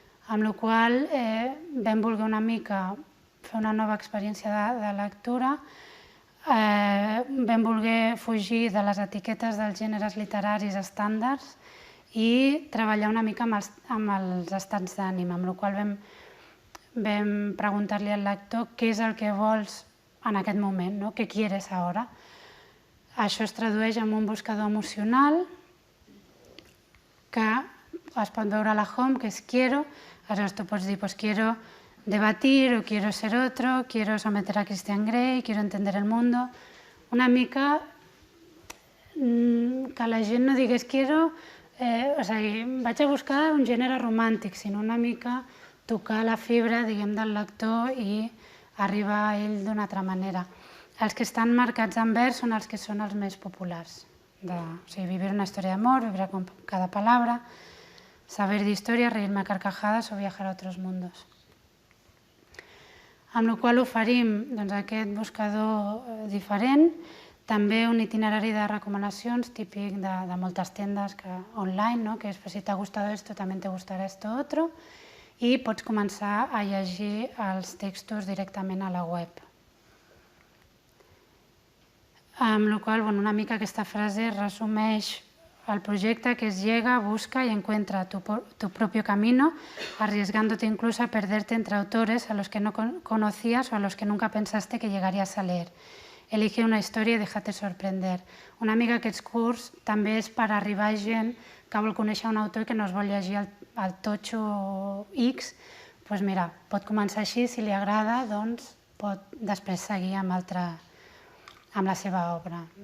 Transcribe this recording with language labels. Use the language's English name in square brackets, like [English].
[Catalan] Amb la qual cosa vam voler una mica fer una nova experiència de lectura, vam voler fugir de les etiquetes dels gèneres literaris estàndards i treballar una mica amb els estats d'ànim, amb la qual cosa vam preguntar-li al lector què és el que vols en aquest moment, què quieres ara. Això es tradueix en un buscador emocional que es pot veure a la home, que és quiero. Aleshores tu pots dir, [Spanish] quiero debatir, o quiero ser otro, quiero someter a Christian Grey, quiero entender el mundo. [Catalan] Una mica que la gent no digués quiero, o sigui, vaig a buscar un gènere romàntic, sinó una mica tocar la fibra, diguem, del lector i arribar a ell d'una altra manera. Els que estan marcats en vers són els que són els més populars. O sigui, [Spanish] vivir una història d'amor, vibrar con cada palabra, saber de historia, reírme a carcajadas o viajar a otros mundos. [Catalan] Amb la qual cosa oferim aquest buscador diferent, també un itinerari de recomanacions típic de moltes tendes online, que és si t'ha gustat esto, també te gustarà [Spanish] esto otro, [Catalan] i pots començar a llegir els textos directament a la web. Amb la qual cosa, una mica aquesta frase resumeix el projecte, que es [Spanish] llega, busca y encuentra tu propio camino, arriesgándote incluso a perderte entre autores a los que no conocías o a los que nunca pensaste que llegarías a leer. [Catalan] Elige una història i [Spanish] déjate sorprender. [Catalan] Una mica aquest curs també és per arribar a gent que vol conèixer un autor i que no es vol llegir el totxo X. Doncs mira, pot començar així, si li agrada, doncs pot després seguir amb la seva obra.